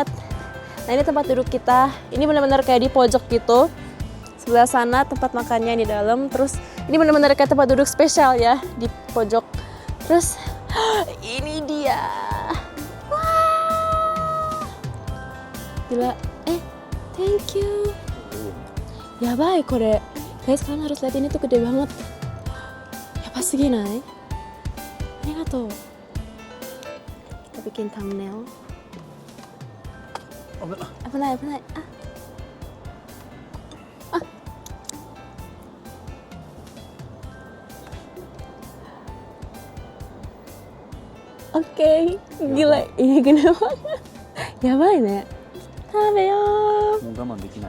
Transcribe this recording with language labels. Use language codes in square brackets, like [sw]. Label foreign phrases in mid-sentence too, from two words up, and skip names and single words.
[id] Nah ini tempat duduk kita. Ini benar-benar kayak di pojok gitu. Sebelah sana tempat makannya di dalam. Terus ini benar-benar kayak tempat duduk spesial ya di pojok. Terus ini dia. Wah. Gila. [en] Thank you. [ja] やばいこれ. [id] Guys, kalian harus lihat ini tuh gede banget. Ya pasti gini. Arigatou. Tapi bikin thumbnail. Apa lagi? Oke, gila, ini gede banget. [ja] やばいね。食べよ. もう我慢できない。